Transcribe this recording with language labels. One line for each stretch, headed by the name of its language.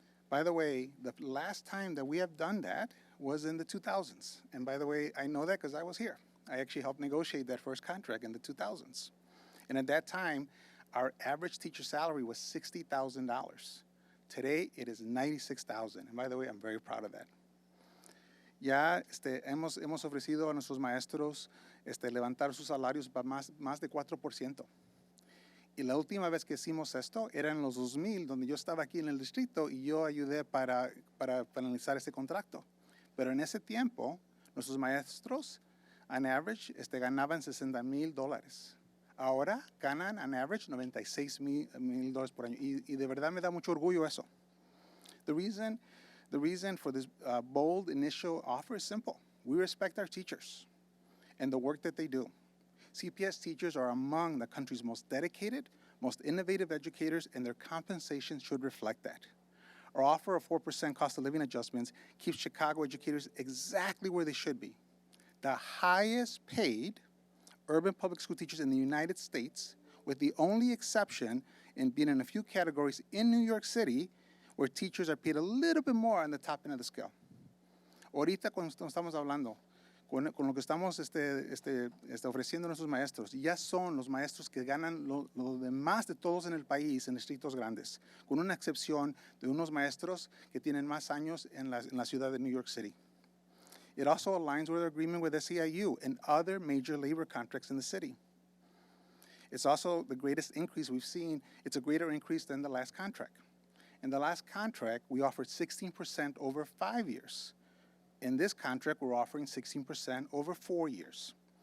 English: By the way, the last time that we have done that was in the 2000s. And by the way, I know that because I was here. I actually helped negotiate that first contract in the 2000s. And at that time, our average teacher salary was $60,000. Today, it is $96,000. And by the way, I'm very proud of that.
Spanish: Ya hemos ofrecido a nuestros maestros levantar sus salarios para más de 4%. Y la última vez que hicimos esto era en los 2000, donde yo estaba aquí en el distrito y yo ayudé para finalizar este contrato. Pero en ese tiempo, nuestros maestros,
English: on average,
Spanish: ganaban $60,000. Ahora ganan,
English: on average,
Spanish: $96,000 por año. Y de verdad me da mucho orgullo eso.
English: The reason for this bold initial offer is simple. We respect our teachers and the work that they do. CPS teachers are among the country's most dedicated, most innovative educators, and their compensation should reflect that. Our offer of 4% cost of living adjustments keeps Chicago educators exactly where they should be. The highest paid urban public school teachers in the United States, with the only exception in being in a few categories in New York City where teachers are paid a little bit more on the top end of the scale.
Spanish: Ahorita cuando estamos hablando, con lo que estamos ofreciendo a nuestros maestros, ya son los maestros que ganan lo demás de todos en el país, en distritos grandes, con una excepción de unos maestros que tienen más años en la ciudad de New York City.
English: It also aligns with our agreement with SEIU and other major labor contracts in the city. It's also the greatest increase we've seen. It's a greater increase than the last contract. In the last contract, we offered 16% over 5 years. In this contract, we're offering 16% over 4 years.